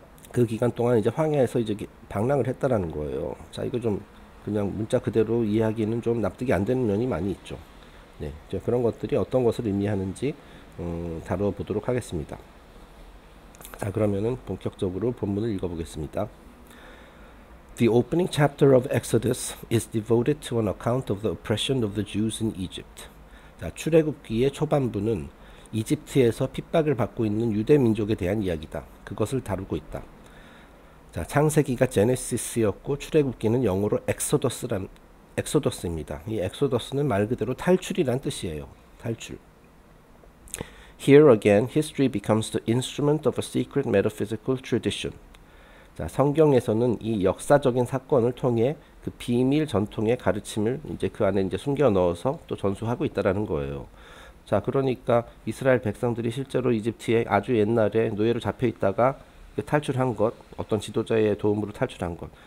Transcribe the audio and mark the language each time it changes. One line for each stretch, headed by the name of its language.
Korean: 그 기간 동안 이제 황야에서 이제 방랑을 했다라는 거예요. 자, 이거 좀 그냥 문자 그대로 이해하기는 좀 납득이 안 되는 면이 많이 있죠. 네, 그런 것들이 어떤 것을 의미하는지 다뤄보도록 하겠습니다. 자, 그러면은 본격적으로 본문을 읽어보겠습니다.
English: The opening chapter of Exodus is devoted to an account of the oppression of the Jews in Egypt.
Korean: 자, 출애굽기의 초반부는 이집트에서 핍박을 받고 있는 유대 민족에 대한 이야기다. 그것을 다루고 있다. 자, 창세기가 제네시스였고 출애굽기는 영어로 엑소더스입니다. 이 엑소더스는 말 그대로 탈출이란 뜻이에요. 탈출.
English: Here again, history becomes the instrument of a secret metaphysical tradition.
Korean: 자, 성경에서는 이 역사적인 사건을 통해 그 비밀 전통의 가르침을 이제 그 안에 이제 숨겨 넣어서 또 전수하고 있다라는 거예요. 자, 그러니까 이스라엘 백성들이 실제로 이집트에 아주 옛날에 노예로 잡혀 있다가 탈출한 것, 어떤 지도자의 도움으로 탈출한 것.